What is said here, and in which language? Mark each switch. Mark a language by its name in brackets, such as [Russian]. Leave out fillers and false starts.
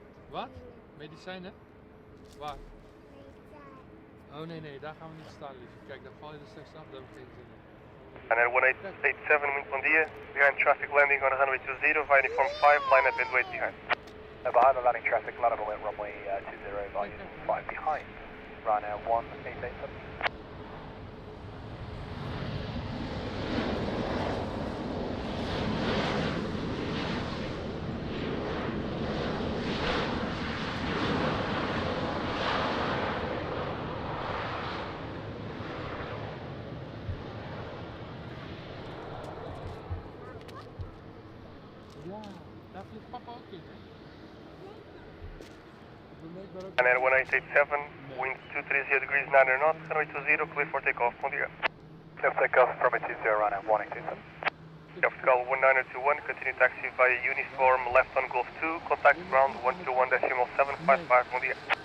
[Dutch] Wat? Medicijnen? Waar? Oh nee, daar gaan we niet staan, lief. Kijk, dan val je er straks af, daar heb ik geen zin in. [English] And at 1887, wind [Portuguese] bom dia, [English] behind traffic landing on runway 20 via uniform 5, line up and wait behind. Behind the landing traffic, line up and wait runway 20 by uniform 5 behind. Ryanair 1887. [Dutch] Ja, daar vliegt papa ook in, hè? [English] And at 1887, wind 230 degrees 9 knots, runway 20, clear for takeoff, [Portuguese] bom dia. [English] Clear for takeoff, runway 20, Ryanair 1827. Call 1921, continue taxi via uniform left on Golf 2, contact ground 121.755, [Portuguese] bom dia.